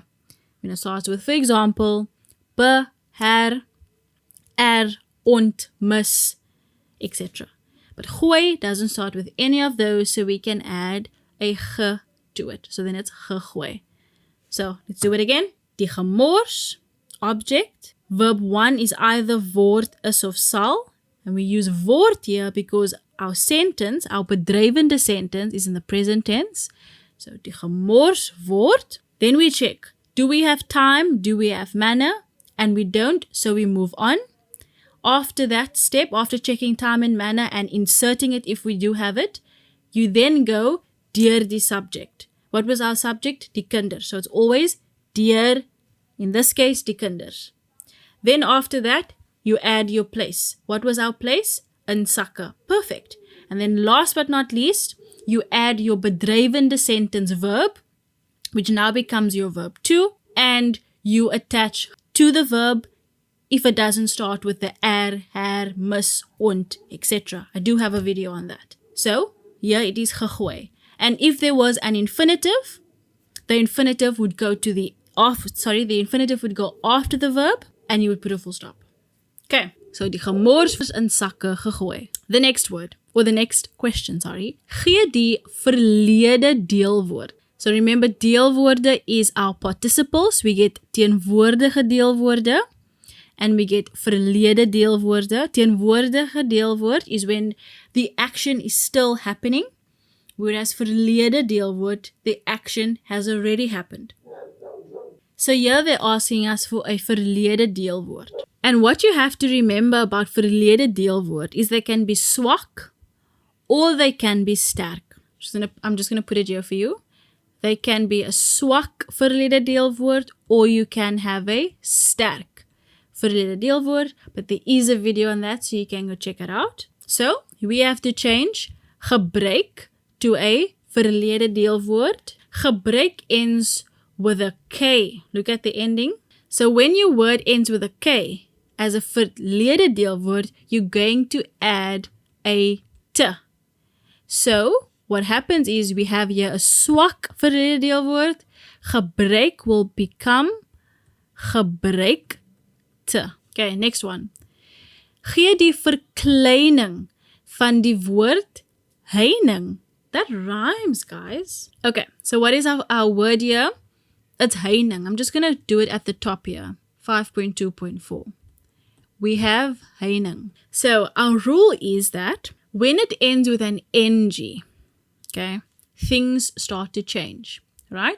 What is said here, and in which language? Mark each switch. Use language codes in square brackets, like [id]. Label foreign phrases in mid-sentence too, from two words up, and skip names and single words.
[en] When it starts with, for example, be, her, ont, mis, etc. But gooi doesn't start with any of those, so we can add a ge to it. So then it's gegooi. So let's do it again. [af] Die gemors, [en] object. Verb 1 is either [af] word, is of sal. [en] And we use word here because our sentence, our bedrijvende sentence, is in the present tense. [af] So die gemors, word. [en] Then we check. Do we have time? Do we have manner? And we don't, so we move on. After that step, after checking time and manner and inserting it if we do have it, you then go [af] deur die [en] subject. What was our subject? [af] Die kinders. [en] So it's always deur, in this case, [af] die kinders. [en] Then after that, you add your place. What was our place? [af] In sakke. [en] Perfect. And then last but not least, you add your bedrijvende sentence verb, which now becomes your verb 2, and you attach to the verb if it doesn't start with the her, mis, ont, etc. I do have a video on that. So, here it is gegooi. And if there was an infinitive, the infinitive would go to the infinitive would go after the verb and you would put a full stop. [af] Okay, so die gemors is in sakke gegooi. [en] The next word, or the next question, [af] gee die verlede deelwoord. [en] So remember, deelwoorde is our participles. We get [af] teenwoordige deelwoorde [en] and we get [af] verlede deelwoorde. Teenwoordige deelwoord [en] is when the action is still happening, whereas [af] verlede deelwoord, [en] the action has already happened. So here they're asking us for a [af] verlede deelwoord. [en] And what you have to remember about [af] verlede deelwoord [en] is they can be swak or they can be sterk. I'm just going to put it here for you. They can be a [af] swak verlede deelwoord [en] or you can have a [af] sterk verlede deelwoord. [en] But there is a video on that, so you can go check it out. So we have to change gebruik to a [af] verlede deelwoord. [en] Gebruik ends with a K. Look at the ending. So when your word ends with a K, as a [af] verlede deelwoord, [en] you're going to add a T. So what happens is we have here a [af] swak verlede deelwoord. [en] Gebruik will become gebruikte. Okay, next one. [af] Gee die verkleining van die woord heining. [en] That rhymes, guys. Okay, so what is our word here? It's heining. I'm just going to do it at the top here. 5.2.4. We have heining. So our rule is that when it ends with an NG, okay, things start to change, right?